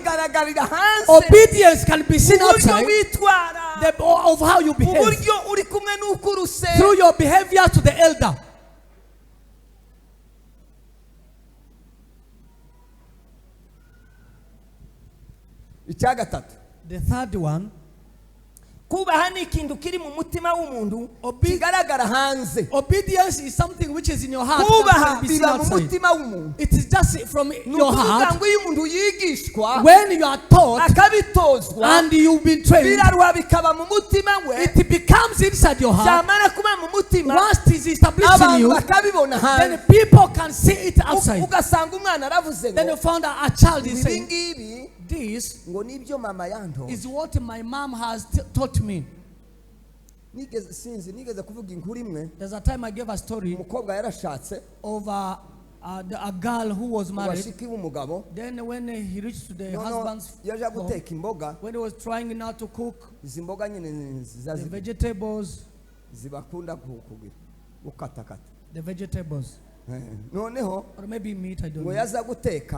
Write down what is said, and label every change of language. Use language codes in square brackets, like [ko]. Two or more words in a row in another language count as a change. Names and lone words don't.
[en] Obedience can be seen outside of how you behave. Through your behavior to the elder. The third one, [rw] kubaha ni ikintu kiri mu mutima w'umuntu kigaragara hanze. [en] Obedience is something which is in your heart. [rw] Kubaha biba mu mutima w'umuntu. [en] It is just from your heart. [rw] Ngo iyo umuntu yigishwa, [en] when you are taught [rw] akabitozwa, [en] and you've been trained, [rw] birarwa bikaba mu mutima we, [en] it becomes inside your heart. [rw] Zamara kuba mu mutima, [en] once it is established in you, [rw] bakabibona hanze, [en] then people can see it outside. [rw] Ugasanga umwana aravuze ngo, [en] then you found out a child is saying, [rw] this ngo nibyo mama yanto [en] is what my mom has taught me. [rw] Nigeze kuvuga inkuru imwe. [en] There's a time I gave a story [rw] umukobwa yarashatse [en] of a girl who was married. Then when he reached to the husband's home, when he was trying now to cook the vegetables, the vegetables, or maybe meat, I don't know.